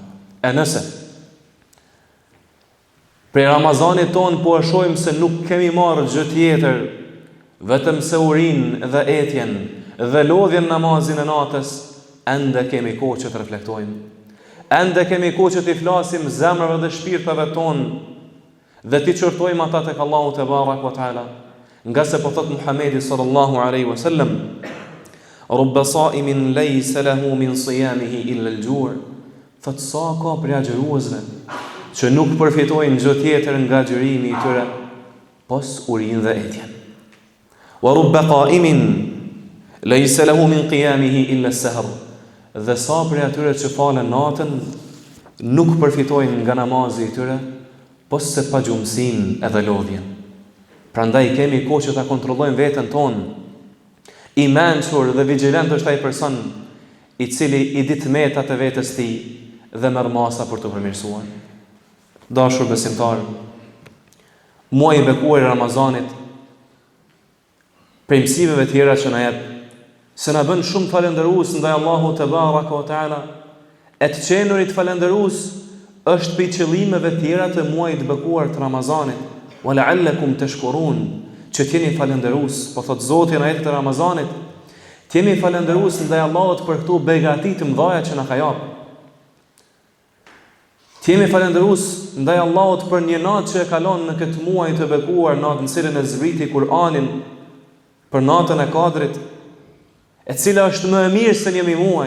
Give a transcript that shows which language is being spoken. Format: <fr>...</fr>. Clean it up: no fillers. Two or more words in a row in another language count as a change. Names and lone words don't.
<sq>E nëse prej Ramazanit ton po e shohim se nuk kemi marrë gjë tjetër vetëm se urinë dhe etjen dhe lodhjen namazin e natës, ende kemi kohë që të reflektojmë, ende kemi kohë që të flasim zemrave dhe shpirtave ton dhe ti çortojmë ata tek Allahu</sq> <ar>تبارك وتعالى.</ar> <sq>Nga se po thot</sq> <ar>Muhamedi صلى الله عليه وسلم رب صائم ليس له من صيامه إلا الجوع'."</ar> <sq>Thot sa ka për agjëruesve që nuk përfitojnë gjë tjetër nga agjërimi i tyre pos urinë dhe etjen.</sq> <ar>"ورب قائم ليس له من قيامه إلا السهر."</ar> <sq>Dhe sa për atyre që falen natën nuk përfitojnë nga namazi i tyre pos se pa gjumësin edhe lodhjen. Prandaj kemi kohë që ta kontrollojmë veten tonë. I mençur dhe vigjilent është ai person i cili i dit metat e vetes tij dhe merr masa për të përmirësuar. Dashur besimtar, muaji i bekuar i Ramazanit, prej mësimeve të tjera që na jep, se na bën shumë falëndërues ndaj Allahut</sq> <ar>تبارك وتعالى,</ar> <sq>e të qenurit falëndërues është për qëllimeve tjera të muajit të bekuar të Ramazanit.</sq> <ar>"ولعلكم تشكرون",</ar> <sq>që t'jeni falëndërues, po thot Zoti në ajetin e Ramazanit, t'jemi falëndërues ndaj Allahut për këto begati të mëdha që na ka jap. Të jemi falendërues ndaj Allahut për një natë që e kalon në këtë muaj të bekuar, natë në cilën e zbriti Kur'anin, për natën e Kadrit, e cila është më e mirë se një muaj.</sq>